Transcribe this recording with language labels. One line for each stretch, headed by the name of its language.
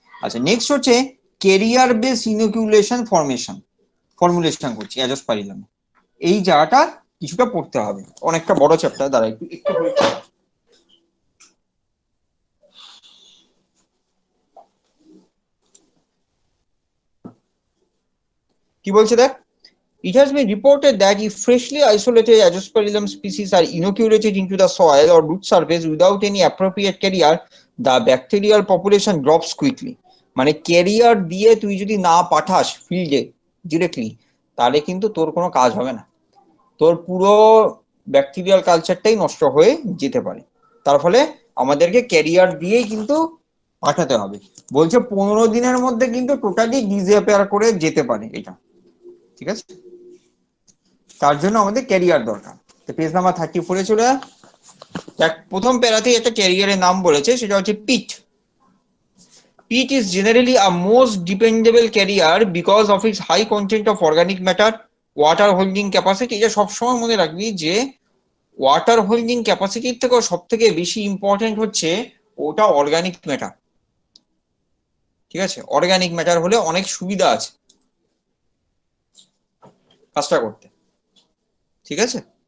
Bangla: আচ্ছা, নেক্সট হচ্ছে career base inoculation formulation করছি অ্যাজোস্পারিলাম, এই জায়গাটা কিছুটা পড়তে হবে, অনেকটা বড় চ্যাপ্টার, দ্বারা একটু একটু কি বলছে দেখ,
English: It has been reported that if freshly isolated Azospirillum species are inoculated into the soil or root surface without any appropriate carrier, the bacterial population drops quickly.
Bangla: মানে ক্যারিয়ার দিয়ে তুই যদি না পাঠাস ফিল্ডে ডিরেক্টলি, তাহলে কিন্তু তোর কোনো কাজ হবে না, তোর পুরো ব্যাকটেরিয়াল কালচারটাই নষ্ট হয়ে যেতে পারে। তার ফলে আমাদেরকে ক্যারিয়ার দিয়েই কিন্তু পাঠাতে হবে। বলছে 15 দিনের মধ্যে কিন্তু টোটালি ডিসঅ্যাপিয়ার করে যেতে পারে এটা, ঠিক আছে? তার জন্য আমাদের ক্যারিয়ার দরকার। তো পেজ নাম্বার 34-এ চলে যা। প্রথম প্যারাতেই একটা ক্যারিয়ারের নাম বলেছে, সেটা হচ্ছে পিট।
English: Peat is generally a most dependable carrier because of its high content of organic matter, water holding capacity।
Bangla: এটা সবসময় মনে রাখবি যে ওয়াটার হোল্ডিং ক্যাপাসিটির থেকেও সব থেকে বেশি ইম্পর্টেন্ট হচ্ছে ওটা অর্গানিক ম্যাটার, ঠিক আছে? অর্গানিক ম্যাটার হলে অনেক সুবিধা আছে কাজটা করতে, ঠিক আছে?